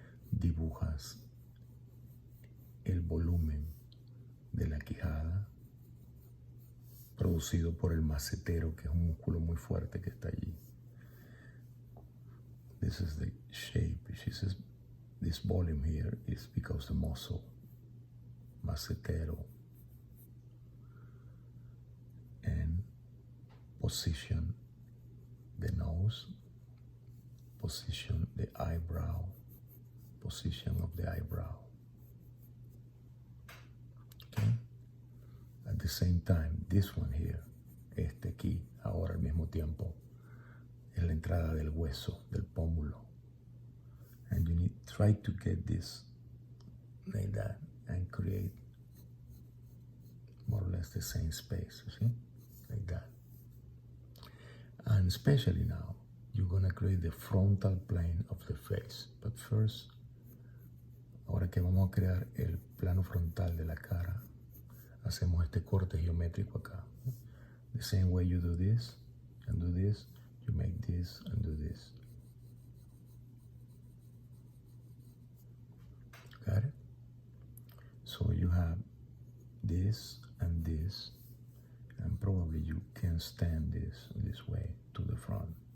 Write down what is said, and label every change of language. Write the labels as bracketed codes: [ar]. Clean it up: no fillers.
[es] Dibujas el volumen de la quijada, producido por el macetero, que es un músculo muy fuerte que está allí. [en] This is the shape. She says this volume here is because the muscle, macetero, and position the nose, position the eyebrow, position of the eyebrow. Okay? At the same time, this one here, este aquí, ahora al mismo tiempo, es la entrada del hueso, del pómulo. And you need try to get this like that, and create more or less the same space, you see, like that. And especially now, you're gonna create the frontal plane of the face. [es] But first, ahora que vamos a crear el plano frontal de la cara, hacemos este corte geométrico acá. [en] The same way you do this and do this, you make this and do this. Got it? So you have this and this, and probably you can stand this way to the front.